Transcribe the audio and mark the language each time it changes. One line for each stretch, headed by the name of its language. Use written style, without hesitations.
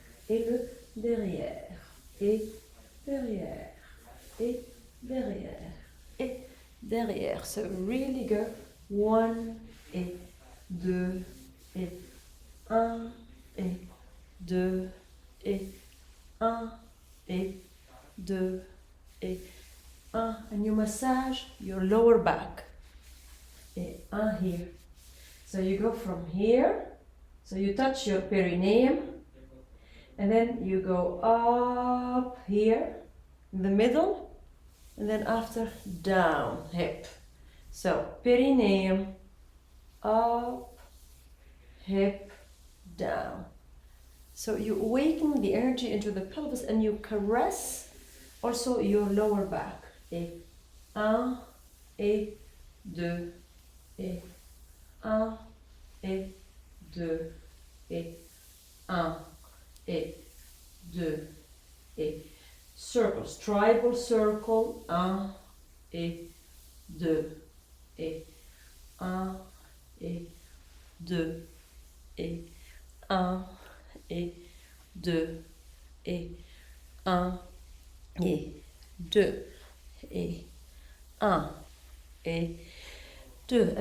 French: et le derrière, et derrière, et derrière, et derrière.
English: So really go
French: 1 et 2 et 1 et 2 et 1 et 2 et 1.
English: And you massage your lower back.
French: Et 1
English: here. So you go from here, so you touch your perineum, and then you go up here in the middle, and then after down, hip. So perineum, up, hip, down. So you awaken the energy into the pelvis and you caress also your lower back.
French: Et 1 et 2 et 1 et 2 et 1 et 2 et
English: circles, tribal circle,
French: 1 et 2 et 1 et 2 et 1 et 2 et 1 et 2 et 1 et 2.